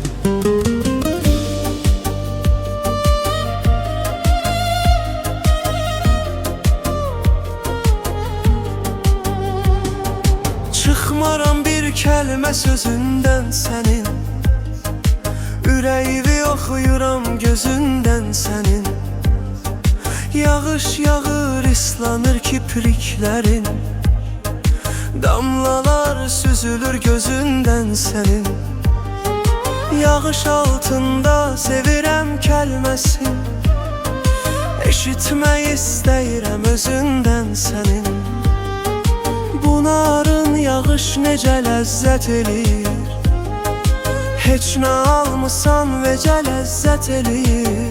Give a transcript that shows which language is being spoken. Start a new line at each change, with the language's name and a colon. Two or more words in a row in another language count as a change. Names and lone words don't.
Turkish: Çıkmaram bir kelime sözünden senin.
Azerbaijani: Ürəyimi oxuyuram gözünden senin. Yağış yağır, ıslanır kipriklerin. Damlalar süzülür gözünden senin. Yağış altında sevirəm kəlməsin. Eşitmək istəyirəm özündən sənin. Bu narın yağış necə ləzzət eləyir. Heç nə almısan vecə ləzzət eləyir.